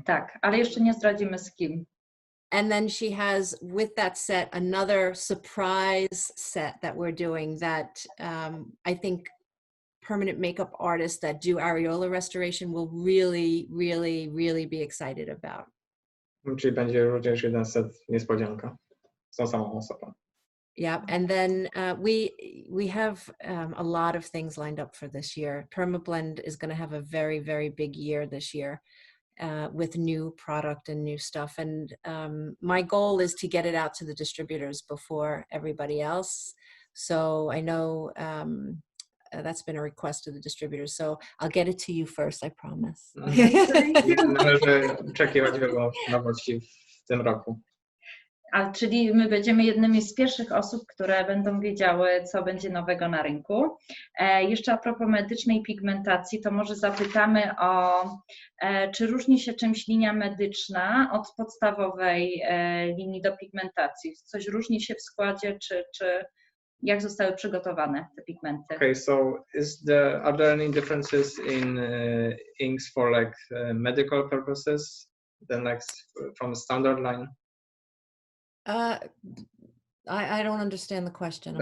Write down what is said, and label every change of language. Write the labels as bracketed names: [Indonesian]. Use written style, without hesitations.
[Polish] Tak, ale jeszcze nie zdradzimy z kim. [English] And then she has with that set another surprise set that we're doing that I think permanent makeup artists that do areola restoration will really, really, really be excited about. [Polish] Czyli będzie również jeden set niespodzianka z tą samą osobą. [English] Yeah, and then we have a lot of things lined up for this year. Perma Blend is going to have a very, very big year this year. With new product and new stuff. And my goal is to get it out to the distributors before everybody else. So I know that's been a request to the distributors. So I'll get it to you first, I promise. [Polish] Należy oczekiwać wielu nowości w tym roku. Czyli my będziemy jednymi z pierwszych osób, które będą wiedziały, co będzie nowego na rynku. Jeszcze a propos medycznej pigmentacji, to może zapytamy czy różni się czymś linia medyczna od podstawowej linii do pigmentacji? Coś różni się w składzie, czy jak zostały przygotowane te pigmenty? [English] Okay, so are there any differences in inks for like medical purposes than like from standard line? I don't understand the question.